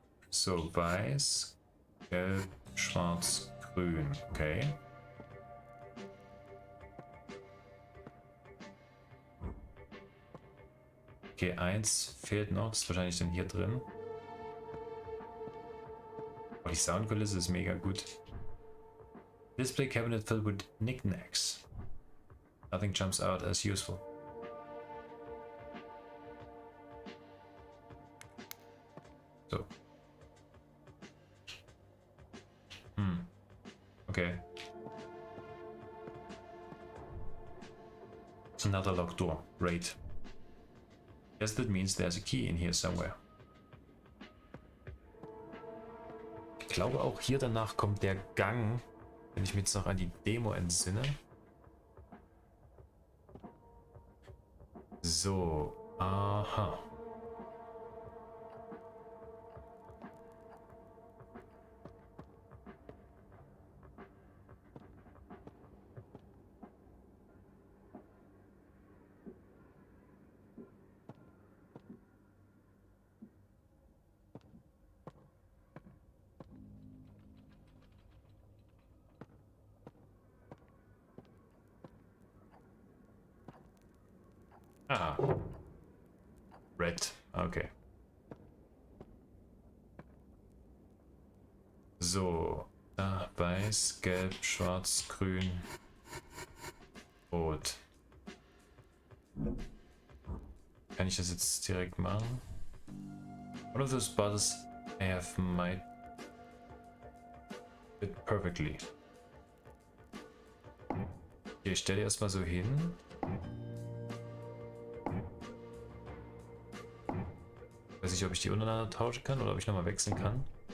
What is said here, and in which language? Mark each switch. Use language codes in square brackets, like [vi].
[de] So, weiß, gelb, schwarz, grün. Okay. Okay, eins fehlt noch. Das ist wahrscheinlich dann hier drin. Aber die Soundkulisse ist mega gut. [en] Display cabinet filled with knickknacks. Nothing jumps out as useful. So. Okay. It's another locked door. Great. Guess that means there's a key in here somewhere. [de] Ich glaube auch hier danach kommt der Gang, wenn ich mich jetzt noch an die Demo entsinne. So, aha. [en] Ah. Red. Okay. So. [de] Da, weiß, gelb, schwarz, grün, rot. Kann ich das jetzt direkt machen? [en] One of those buttons I have might fit perfectly. [de] Okay, ich stelle erstmal so hin. Weiß nicht, ob ich die untereinander tauschen kann oder ob ich nochmal wechseln kann.